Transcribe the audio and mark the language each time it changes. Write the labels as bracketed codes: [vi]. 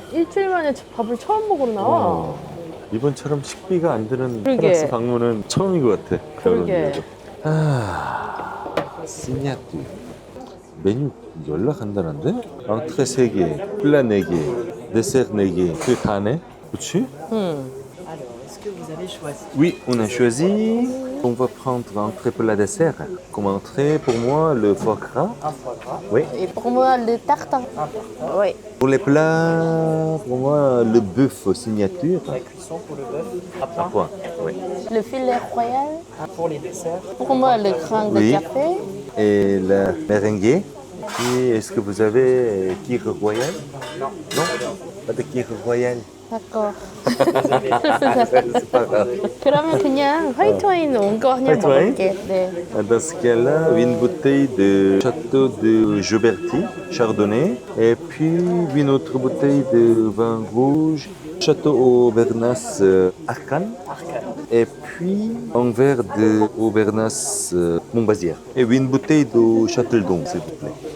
[ko] 일주일 만에 밥을 처음 먹으러 나와. 이번처럼 식비가 안 드는 그러게. 프랑스 방문은 처음인 것 같아. 그러게. 시니아뚜. 메뉴 연락 간단한데? 앙트레 3개, 플라 4개, 데세르 4개. 그게 다네? 그렇지? [fr] Alors, est-ce que vous avez choisi? Oui, on a choisi. On va prendre entrée plat dessert. Comme entrée, pour moi, le foie gras. Un foie gras, Oui. Et pour moi, le tartare. un tartare, Oui. Pour les plats, pour moi, le bœuf signature. la cuisson pour le bœuf, à À point. point. Oui. Le filet royal. Pour les desserts, Pour moi, le grain de Oui. café. Et la merengue. Et est-ce que vous avez kir royal? non. Non, pas de kir royal. d'accord. C'est pas grave. [ko] 그러면 그냥 화이트 와인 온 거 그냥 화이트 와인? 먹을게. 네. [fr] Dans ce cas-là, une bouteille de Château de Gioberti, Chardonnay, et puis une autre bouteille de vin rouge, Château Aubernas Arcan, et puis un verre de Aubernas Montbazière, et une bouteille de Châteldon, s'il vous plaît.